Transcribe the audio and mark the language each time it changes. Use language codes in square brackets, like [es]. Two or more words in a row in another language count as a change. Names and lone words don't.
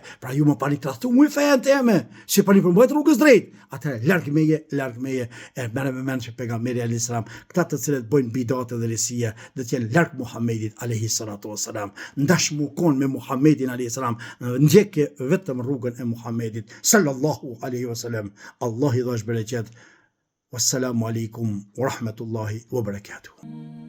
[sq] Pra ju më pani tradhtu më fenë teme, si pani përmbajt rrugës drejt. Atëherë larg meje. E merrem me mend që pejgamberi [ar] عليه السلام, [sq] këta të cilët bëjnë bidate dhe risie, do të jenë larg Muhamedit [ar] عليه الصلاة والسلام. [sq] Ndashmukon me Muhamedin [ar] عليه السلام, [sq] ndjekje vetëm rrugën e Muhamedit [ar] صلى الله عليه وسلم. [sq] Allah i dhash bereqet. [ar] والسلام عليكم ورحمة الله وبركاته.